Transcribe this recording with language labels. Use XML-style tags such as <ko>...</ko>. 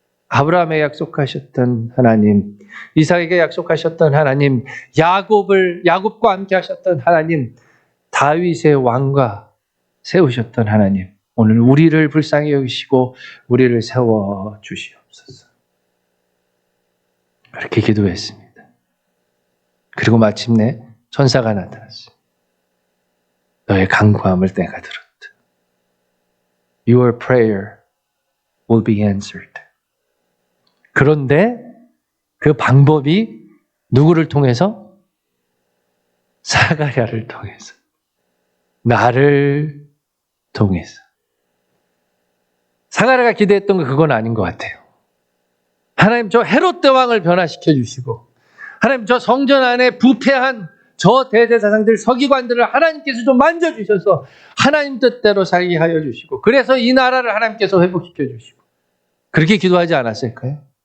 <ko>아브라함에 약속하셨던 하나님, 이삭에게 약속하셨던 하나님, 야곱과 함께 하셨던 하나님, 다윗의 왕과 세우셨던 하나님, 오늘 우리를 불쌍히 여기시고 우리를 세워 주시옵소서. 그렇게 기도했습니다. 그리고 마침내 천사가 나타났어요. 너의 간구함을 내가 들었다.</ko> <en>Your prayer will be answered.</en> <ko>그런데 그 방법이 누구를 통해서? 사가랴를 통해서. 나를 통해서. 사가랴가 기대했던 건 그건 아닌 것 같아요. 하나님 저 헤롯 대왕을 변화시켜 주시고, 하나님 저 성전 안에 부패한 저 대제사장들 서기관들을 하나님께서 좀 만져주셔서 하나님 뜻대로 살게 하여 주시고, 그래서 이 나라를 하나님께서 회복시켜 주시고, 그렇게 기도하지 않았을까요?</ko>